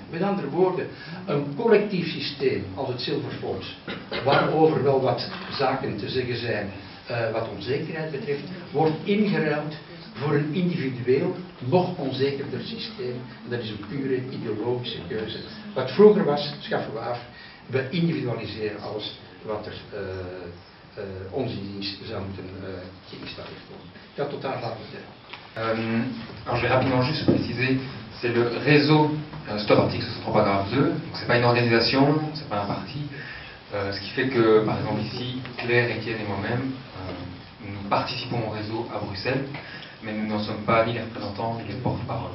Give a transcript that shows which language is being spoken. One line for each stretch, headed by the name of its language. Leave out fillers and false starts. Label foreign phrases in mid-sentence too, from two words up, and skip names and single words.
Dutch: Met andere woorden, een collectief systeem als het Zilverfonds, waarover wel wat zaken te zeggen zijn wat onzekerheid betreft, wordt ingeruild voor een individueel, nog onzekerder systeem. En dat is een pure ideologische keuze. Wat vroeger was, schaffen we af, we individualiseren alles wat er onze dienst zou moeten geïnstalleerd worden. Ik ga tot daar laten vertellen.
French: Alors je vais rapidement juste préciser, c'est le réseau Stop Article 63 paragraphe 2, donc c'est pas une organisation, c'est pas un parti, ce qui fait que par exemple ici, Claire, Étienne et moi-même, nous participons au réseau à Bruxelles, mais nous n'en sommes pas ni les représentants ni les porte-parole.